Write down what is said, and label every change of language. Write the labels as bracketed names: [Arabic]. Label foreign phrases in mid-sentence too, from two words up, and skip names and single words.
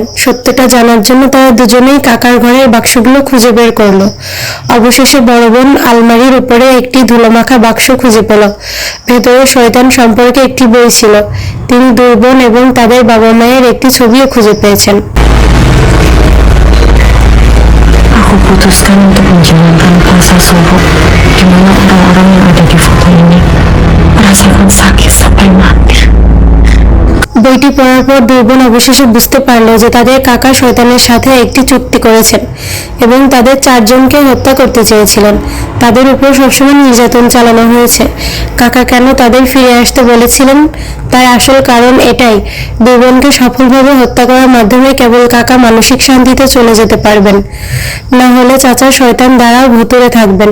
[Bangla] সত্যটা জানার জন্য তারা দুজনেই কাকার ঘরের বাক্সগুলো খুঁজে বের করলো। অবশেষে বড় বোন আলমারির উপরে একটি ধুলোমাখা বাক্স খুঁজে পেল। ভেতরে শয়তান সম্পর্কে একটি বই ছিল। তিনি দুই বোন এবং তাদের বাবা মায়ের একটি ছবিও খুঁজে পেয়েছেন। [Indonesian] Aku putuskan untuk menjalankan puasa subuh di mana orang-orang yang ada di foto ini merasakan sakit sampai mati. [Bangla] বইটি পড়ার পর দুই বোন অবশেষে বুঝতে পারল যে তাদের কাকা শয়তানের সাথে একটি চুক্তি করেছেন এবং তাদের 4 জনকে হত্যা করতে চেয়েছিলেন। তাদের উপর সবসময় নির্যাতন চালানো হয়েছে। কাকা কেন তাদের ফিরে আসতে বলেছিলেন, তার আসল কারণ এটাই, দুই বোনকে সফলভাবে হত্যা করার মাধ্যমে কেবল কাকা মানসিক শান্তিতে চলে যেতে পারবেন, না হলে চাচা শয়তান দ্বারা ভুতুড়ে থাকবেন।